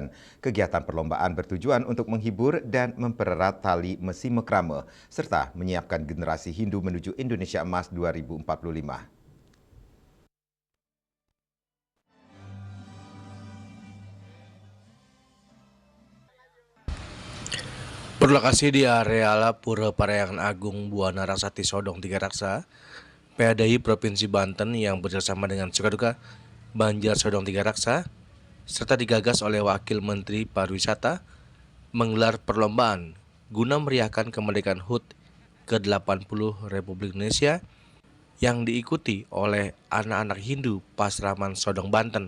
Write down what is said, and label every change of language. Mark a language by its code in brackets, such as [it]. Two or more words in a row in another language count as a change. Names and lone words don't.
[id] Kegiatan perlombaan bertujuan untuk menghibur dan mempererat tali mesi mekrame serta menyiapkan generasi Hindu menuju Indonesia Emas 2045. Berlokasi di areal Pura Parahyangan Agung Buana Rasati Sodong Tiga Raksa, PHDI Provinsi Banten yang bekerjasama dengan Sukaduka Banjar Sodong Tiga Raksa, serta digagas oleh Wakil Menteri Pariwisata, menggelar perlombaan guna meriahkan kemerdekaan HUT ke-80 Republik Indonesia yang diikuti oleh anak-anak Hindu Pasraman Sodong Banten.